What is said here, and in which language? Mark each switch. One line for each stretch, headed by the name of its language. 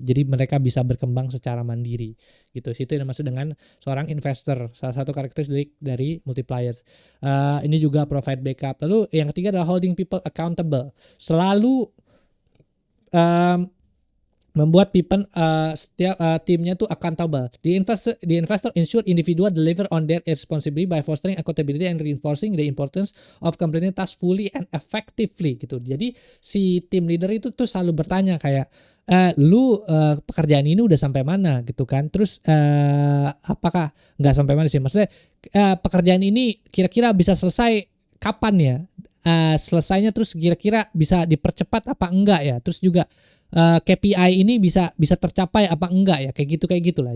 Indonesian: Jadi mereka bisa berkembang secara mandiri gitu. Situ yang dimaksud dengan seorang investor, salah satu karakteristik dari multipliers. Ini juga
English: provide backup.
Indonesian: Lalu yang ketiga adalah holding people accountable. Selalu membuat people setiap timnya tuh accountable.
English: The investor ensure individual deliver on their responsibility by fostering accountability and reinforcing the importance of completing tasks fully and effectively
Indonesian: gitu. Jadi si tim leader itu tuh selalu bertanya kayak lu pekerjaan ini udah sampai mana gitu kan. Terus apakah nggak sampai mana sih? Maksudnya pekerjaan ini kira-kira bisa selesai kapan ya? Selesainya terus kira-kira bisa dipercepat apa enggak ya? Terus juga KPI ini bisa tercapai apa enggak ya, kayak gitulah.